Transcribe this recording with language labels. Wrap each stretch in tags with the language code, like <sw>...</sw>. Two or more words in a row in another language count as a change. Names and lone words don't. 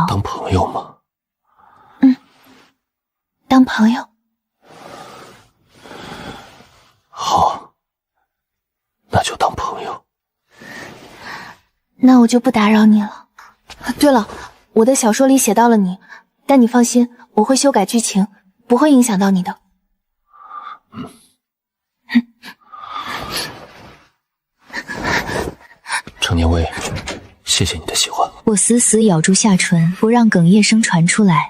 <zh>當朋友嗎？當朋友。好，那就當朋友。那我就不打擾你了。对了，我的小說裡寫到了你，但你放心，我會修改劇情，不會影響到你的。程念威，謝謝你的喜歡。我死死咬住下唇，不讓哽咽聲傳出來。</zh>